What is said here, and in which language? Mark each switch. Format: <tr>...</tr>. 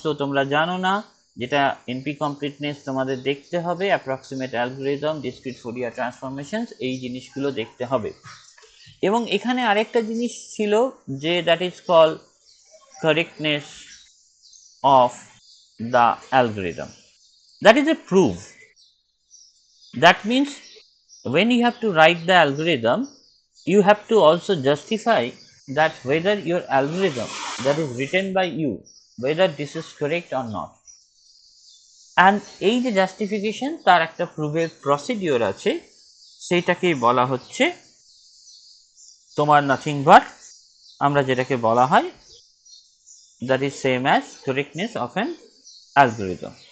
<bn>So তোমরা জানো না, যেটা এনপি কমপ্লিটনেস তোমাদের দেখতে হবে, approximate algorithm, discrete Fourier transformations, এই জিনিসগুলো দেখতে হবে। এবং এখানে আরেকটা জিনিস ছিল যে</bn> <en>That is call correctness of the algorithm, that is a proof. That means when you have to write the algorithm, you have to also justify that whether your algorithm that is written by you, whether this is correct or not.</en> <bn>And এই যে justification, তার একটা প্রুফের procedure আছে, সেইটাকেই বলা হচ্ছে তোমার nothing but, আমরা যেটাকে বলা হয়</bn> <en>That is same as correctness of an algorithm.</en>